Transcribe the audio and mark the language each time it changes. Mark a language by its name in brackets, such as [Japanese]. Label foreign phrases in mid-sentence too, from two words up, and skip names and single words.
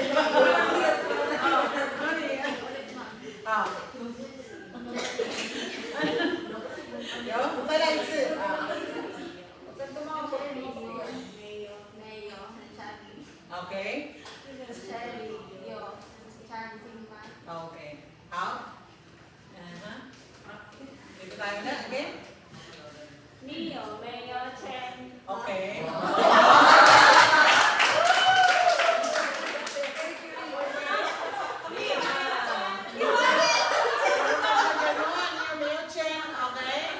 [Chinese] Ah. Yo, 再来一次。没有餐厅。 [English] Okay. [Chinese] 这里有餐厅吗？ [English] Okay. 好. [Filipino] Dito tayo na. Again. [Chinese] 你有没有钱？ [English] Okay. Okay.